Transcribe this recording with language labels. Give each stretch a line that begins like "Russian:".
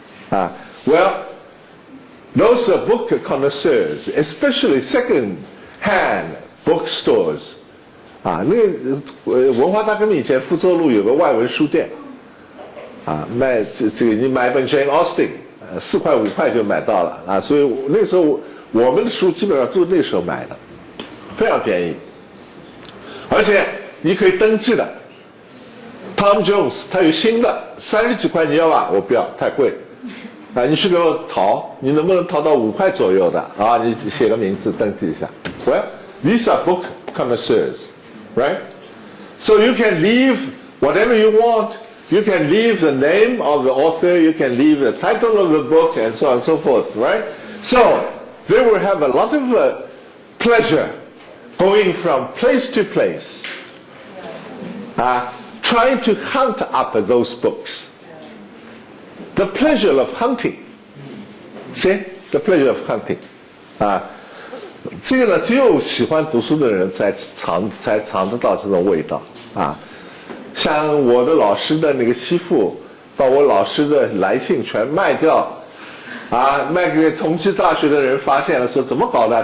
English: Well, those book connoisseurs, especially second-hand bookstores,
Chinese: 那个文化大革命以前，福州路有个外文书店，卖这个你买本 Jane Austen， 4块5块就买到了所以那时候我们的书基本上都是那时候买的，非常便宜。而且你可以登记的 ，Tom Jones 他有新的30几块，你要吧？我不要，太贵。你去给我淘，你能不能淘到5块左右的你写个名字登记一下。
English: Well, these are book connoisseurs, right? So you can leave whatever you want. You can leave the name of the author. You can leave the title of the book, and so on and so forth, right? So they will have a lot of pleasure. Going from place to place, trying to hunt up those books. The pleasure of hunting. See? The pleasure of hunting.
Chinese: 这个呢，只有喜欢读书的人才尝得到这种味道像我的老师的那个媳妇，把我老师的来信全卖掉，卖给同济大学的人发现了，说怎么搞的？